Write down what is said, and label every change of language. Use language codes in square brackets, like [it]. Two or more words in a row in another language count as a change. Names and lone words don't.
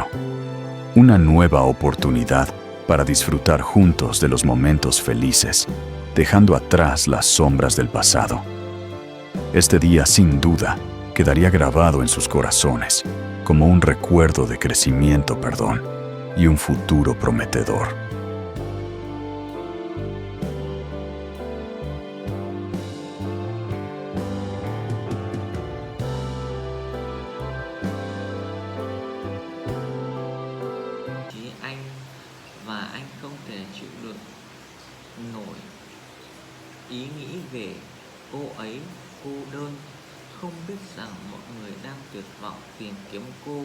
[es] Una nueva oportunidad para disfrutar juntos de los momentos felices, dejando atrás las sombras del pasado. Este día, sin duda, quedaría grabado en sus corazones como un recuerdo de crecimiento, perdón y un futuro prometedor. [vi] Chí anh và anh không thể chịu đựng nổi ý nghĩ về cô ấy cô đơn, không biết rằng mọi người đang tuyệt vọng tìm kiếm cô.